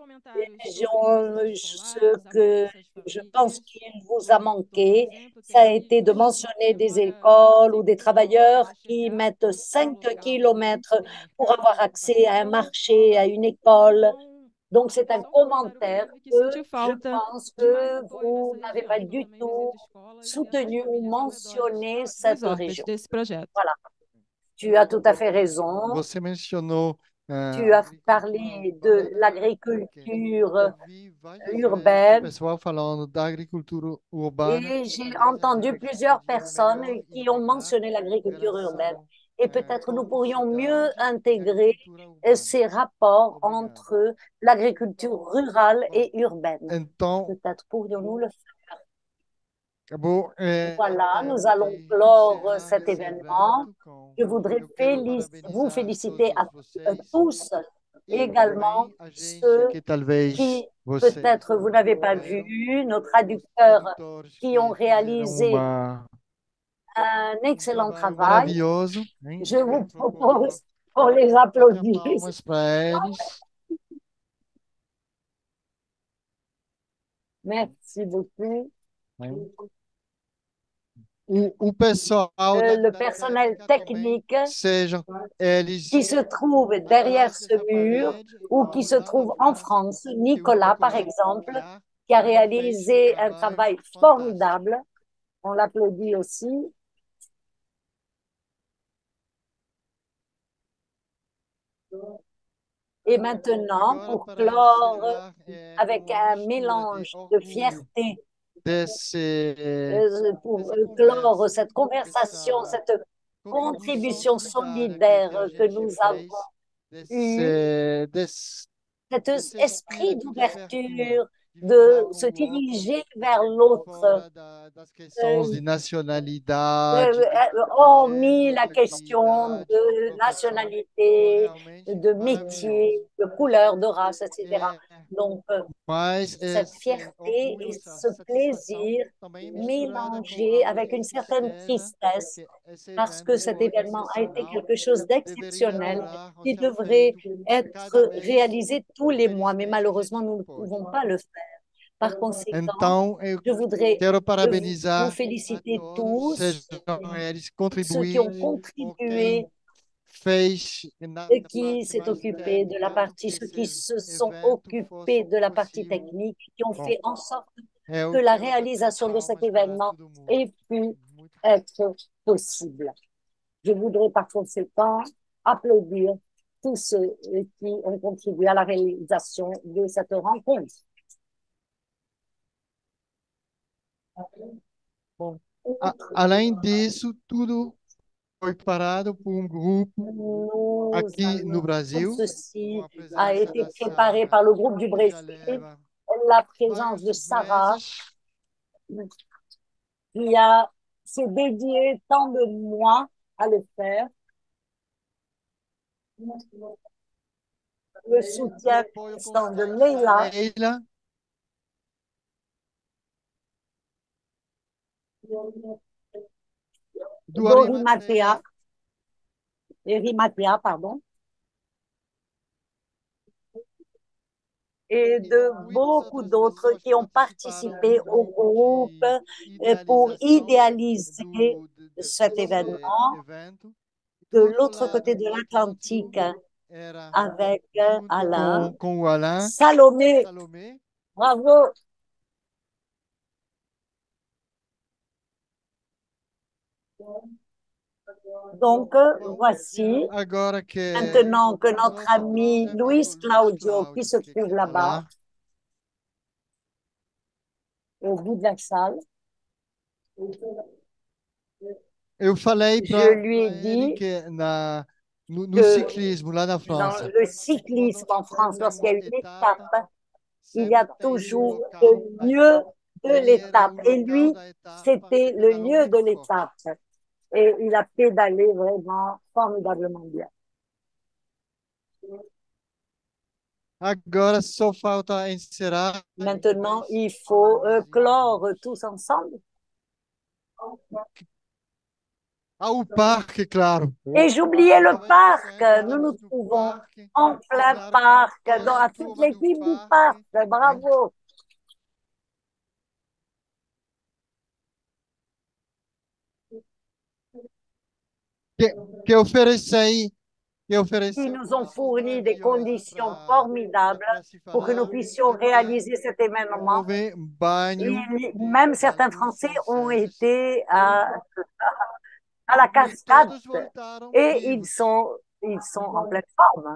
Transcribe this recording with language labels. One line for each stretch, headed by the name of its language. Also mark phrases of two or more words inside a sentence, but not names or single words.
French: Ce que je pense qu'il vous a manqué, ça a été de mentionner des écoles ou des travailleurs qui mettent 5 kilomètres pour avoir accès à un marché, à une école. Donc, c'est un commentaire que je pense que vous n'avez pas du tout soutenu ou mentionné cette région. Voilà, tu as tout à fait raison.
Portuguese: Você mencionou
French: Tu as parlé de l'agriculture urbaine
Portuguese: pessoal falando da agricultura urbana
French: et j'ai entendu plusieurs personnes qui ont mentionné l'agriculture urbaine. Et peut-être nous pourrions mieux intégrer ces rapports entre l'agriculture rurale et urbaine.
Portuguese: Então,
French: Peut-être pourrions-nous le faire.
Portuguese: acabou
French: Voilà, nous allons de clore
Portuguese: encerrar
French: cet
Portuguese: esse
French: événement.
Portuguese: evento com.
French: Je voudrais
Portuguese: Eu quero
French: vous
Portuguese: parabenizar
French: féliciter à
Portuguese: todos vocês
French: tous,
Portuguese: e
French: également
Portuguese: também a gente
French: ceux
Portuguese: que talvez
French: qui,
Portuguese: vocês
French: peut-être vous n'avez pas
Portuguese: puderam,
French: vu, nos
Portuguese: os
French: traducteurs
Portuguese: tradutores
French: qui ont
Portuguese: que fizeram
French: réalisé un excellent
Portuguese: trabalho
French: travail.
Portuguese: maravilhoso, hein?
French: Je vous
Portuguese: Procurou
French: propose pour les
Portuguese: bater
French: applaudir.
Portuguese: palmas para eles.
French: Merci beaucoup. Hein?
Portuguese: O pessoal
French: Le
Portuguese: da
French: personnel
Portuguese: técnica também
French: technique
Portuguese: sejam eles
French: qui se trouve derrière
Portuguese: atrás
French: ce
Portuguese: dessa
French: mur
Portuguese: parede ou
French: ou qui se
Portuguese: lá na
French: trouve en
Portuguese: França,
French: France,
Portuguese: que o
French: Nicolas par
Portuguese: Nicolas
French: exemple,
Portuguese: Aguiar
French: qui a
Portuguese: fez um
French: réalisé un
Portuguese: trabalho
French: travail
Portuguese: fantástico.
French: formidable. On l'applaudit aussi. Et maintenant,
Portuguese: Agora,
French: pour
Portuguese: para
French: clore
Portuguese: encerrar,
French: avec
Portuguese: com a
French: un
Portuguese: mistura de
French: mélange de
Portuguese: orgulho
French: fierté,
Portuguese: desse,
French: pour
Portuguese: dessa
French: clore
Portuguese: conversa,
French: cette conversation,
Portuguese: dessa
French: cette
Portuguese: contribuição
French: contribution
Portuguese: solidária que a
French: solidaire que
Portuguese: gente
French: nous
Portuguese: fez,
French: avons eue, cet
Portuguese: desse
French: esprit
Portuguese: espírito de abertura,
French: d'ouverture,
Portuguese: de falar
French: de
Portuguese: com
French: se
Portuguese: o outro
French: diriger vers l'autre,
Portuguese: fora das questões euh, de nacionalidade,
French: hormis la question
Portuguese: sexualidade,
French: de
Portuguese: profissão, foi
French: nationalité,
Portuguese: realmente
French: de métier,
Portuguese: maravilhoso.
French: de couleur, de race, etc.
Portuguese: É,
French: Donc,
Portuguese: mas
French: cette
Portuguese: esse
French: fierté
Portuguese: orgulho,
French: et
Portuguese: essa
French: ce
Portuguese: satisfação
French: plaisir
Portuguese: também misturada com
French: mélangé
Portuguese: alguma
French: avec une certaine
Portuguese: tristeza,
French: tristesse,
Portuguese: porque esse
French: parce que
Portuguese: evento
French: cet
Portuguese: foi
French: événement a été
Portuguese: excepcional,
French: quelque chose
Portuguese: deveria
French: d'exceptionnel
Portuguese: durar ou
French: qui
Portuguese: ser
French: devrait
Portuguese: feito cada
French: être
Portuguese: mês.
French: réalisé tous les mois, mais
Portuguese: Infelizmente, a
French: malheureusement,
Portuguese: gente
French: nous
Portuguese: não
French: ne
Portuguese: pôde.
French: pouvons pas le faire. Par conséquent,
Portuguese: Então, eu
French: je voudrais
Portuguese: quero
French: vous
Portuguese: parabenizar a
French: féliciter
Portuguese: todos,
French: tous,
Portuguese: sejam eles
French: ceux qui ont
Portuguese: contribuintes ou
French: contribué
Portuguese: quem fez na
French: et qui
Portuguese: parte
French: s'est
Portuguese: mais
French: occupé de la
Portuguese: técnica
French: partie,
Portuguese: que
French: ceux qui
Portuguese: esse
French: se sont
Portuguese: evento fosse
French: occupés de la partie
Portuguese: possível.
French: technique, qui ont
Portuguese: Bom,
French: fait en sorte que
Portuguese: eu
French: la
Portuguese: quero bater
French: réalisation de cet
Portuguese: palmas para
French: événement
Portuguese: todo mundo.
French: ait pu
Portuguese: Muito
French: être possible. Je voudrais par conséquent applaudir tous ceux qui ont contribué à la réalisation de cette rencontre.
Portuguese: bom. Além disso, tudo foi parado por um grupo
French: Nous
Portuguese: aqui no
French: allons,
Portuguese: Brasil,
French: ceci
Portuguese: com a
French: a
Portuguese: presença
French: été
Portuguese: da
French: préparé
Portuguese: Sara,
French: par le groupe du
Portuguese: que já
French: Brésil,
Portuguese: leva
French: la présence de
Portuguese: vários
French: Sarah,
Portuguese: meses.
French: qui s'est dédié tant de mois à le faire. Le soutien
Portuguese: Apoio
French: constant de
Portuguese: constante da
French: Leila,
Portuguese: Leila, do
French: d'Orimatea,
Portuguese: Arimatea,
French: Erimatea, pardon, et de
Portuguese: muitas
French: beaucoup
Portuguese: outras
French: d'autres
Portuguese: pessoas
French: qui ont
Portuguese: participaram do
French: participé au
Portuguese: grupo
French: groupe
Portuguese: de
French: pour
Portuguese: idealização
French: idéaliser cet
Portuguese: desse
French: événement.
Portuguese: evento.
French: De
Portuguese: Do outro
French: l'autre
Portuguese: lado
French: côté de
Portuguese: do Atlântico
French: l'Atlantique,
Portuguese: era
French: avec
Portuguese: junto
French: Alain,
Portuguese: com o Alain,
French: Salomé,
Portuguese: Salomé.
French: bravo. Donc, voici,
Portuguese: Agora que
French: maintenant que
Portuguese: o
French: notre
Portuguese: nosso
French: ami
Portuguese: grande
French: Luis
Portuguese: amigo Luiz
French: Claudio, qui se
Portuguese: Cláudio, que
French: trouve
Portuguese: está
French: là-bas,
Portuguese: lá,
French: au bout de la salle,
Portuguese: eu falei
French: je
Portuguese: para
French: lui ai
Portuguese: ele
French: dit
Portuguese: que no
French: que
Portuguese: ciclismo lá na
French: dans
Portuguese: França,
French: le cyclisme en France,
Portuguese: tem
French: lorsqu'il y a
Portuguese: uma
French: une
Portuguese: etapa,
French: étape, il y a
Portuguese: sempre tem um
French: toujours
Portuguese: local
French: le
Portuguese: da
French: lieu
Portuguese: etapa.
French: de
Portuguese: Ele era
French: l'étape.
Portuguese: o
French: Et
Portuguese: local
French: lui,
Portuguese: da etapa
French: c'était
Portuguese: que
French: le
Portuguese: pedalou
French: lieu de
Portuguese: muito forte.
French: l'étape. Et il a pédalé vraiment formidablement bien.
Portuguese: Agora só falta encerrar.
French: Maintenant, il faut clore tous ensemble.
Portuguese: Ah, o parque, claro.
French: Et j'oubliais le
Portuguese: Estava
French: parc.
Portuguese: esquecendo,
French: Nous nous
Portuguese: estávamos no
French: trouvons
Portuguese: parque.
French: en plein
Portuguese: Obrigado,
French: parc,
Portuguese: toda
French: à
Portuguese: a
French: toute
Portuguese: turma do
French: l'équipe du parc.
Portuguese: parque.
French: Bravo.
Portuguese: Que, que ofereci, que
French: Qui
Portuguese: ofereceu
French: nous ont
Portuguese: condições
French: fourni des
Portuguese: maravilhosas
French: conditions formidables
Portuguese: para se
French: pour que nous
Portuguese: fazer
French: puissions réaliser cet événement.
Portuguese: banho
French: Même
Portuguese: da
French: certains
Portuguese: Luz
French: Français ont
Portuguese: franceses
French: été à la
Portuguese: e
French: cascade
Portuguese: todos voltaram
French: et
Portuguese: vivos.
French: ils sont en pleine forme.